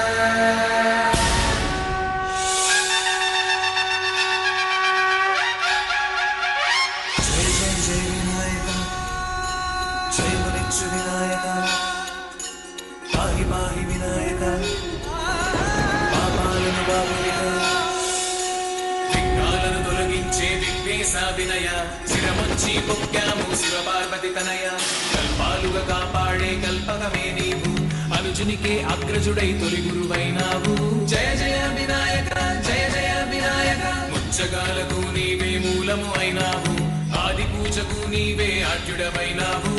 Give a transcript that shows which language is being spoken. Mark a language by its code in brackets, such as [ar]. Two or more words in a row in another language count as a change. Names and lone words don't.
[sa] जय जय जय विनायक, जय मुनिच्छु विनायक, पाहि पाहि विनायक, [te] पापाలను బాపునిగా విఘ్నాలను తొలగించే విఘ్నేశ వినయ, శిరమొచ్చి పొక్కాము శివ పార్వతి తనయ, కల్పాలుగా కాపాడే కల్పకమే నీవు, అనుజునికే అగ్రజుడై తొలి గురువైనావు. జయ జయ వినాయక, జయ జయ వినాయక, ముచ్చగాలకు నీవే మూలము అయినావు, ఆది పూజకు నీవే ఆద్యుడమైనావు.